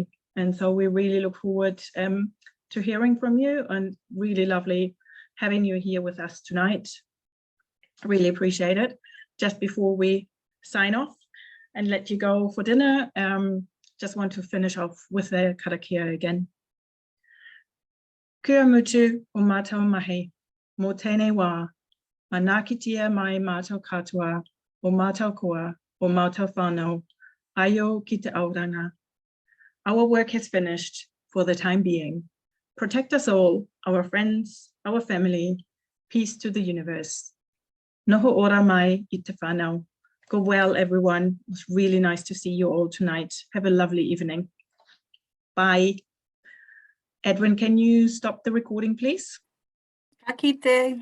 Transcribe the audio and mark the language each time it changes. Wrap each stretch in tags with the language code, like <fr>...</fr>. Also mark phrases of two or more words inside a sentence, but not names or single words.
<en>And so we really look forward to hearing from you, and really lovely having you here with us tonight. Really appreciate it. Just before we sign off and let you go for dinner, just want to finish off with the karakia again.</en> <mi>Kia mutu o mātou mahi, mō tēnei wā, manakitia mai mātou katoa, o mātou koa, o mātou whānau, aio ki te auranga.</mi> <en>Our work has finished for the time being. Protect us all, our friends, our family, peace to the universe.</en> <mi>Noho ora mai I te whānau.</mi> <en>Go well, everyone. It was really nice to see you all tonight. Have a lovely evening. Bye. Edwin, can you stop the recording, please?</en> <mi>Ka kite.</mi>